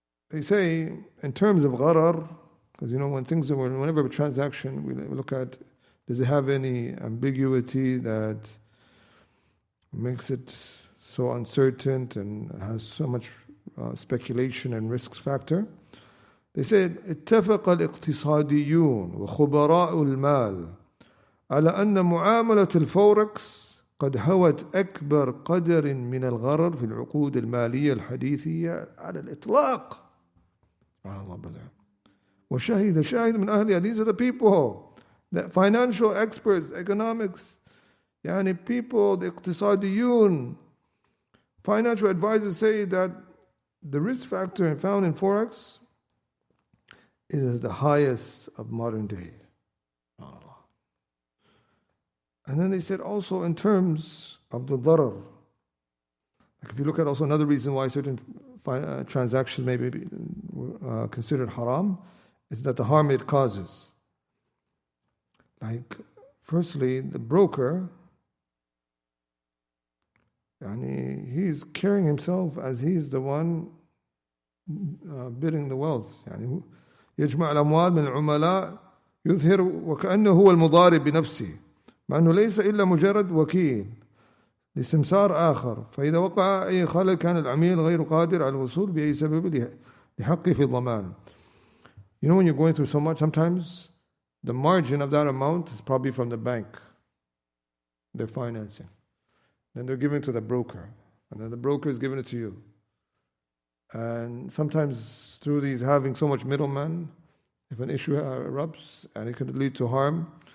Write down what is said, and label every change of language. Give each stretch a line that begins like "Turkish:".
English: They say, in terms of gharar, because whenever a transaction, we look at, does it have any ambiguity that makes it so uncertain and has so much speculation and risk factor? They said,
Arabic: اتفق الاقتصاديون وخبراء المال على أن معاملة الفوركس قد هوت أكبر قدر من الغرر في العقود المالية الحديثية على الإطلاق.
English: Allah, brother.
Arabic: وشهد شاهد من أهلها.
English: These are the people, the financial experts, economics, people, the اقتصاديون, financial advisors say that the risk factor found in Forex is the highest of modern day. And then they said also in terms of the darar, like if you look at also another reason why certain transactions may be considered haram, is that the harm it causes. Like, firstly, the broker, he's carrying himself as he's the one bidding the wealth.
Arabic: يجمع الأموال من العملاء يظهر وكأنه هو المضارب بنفسه مع أنه ليس إلا مجرد وكيل لسمسار آخر، فإذا وقع أي خلل كان العميل غير قادر على الوصول بأي سبب لحقه في الضمان.
English: When you're going through so much, sometimes the margin of that amount is probably from the bank. They're financing. Then they're giving it to the broker. And then the broker is giving it to you. And sometimes through these having so much middlemen, if an issue erupts and it could lead to harm.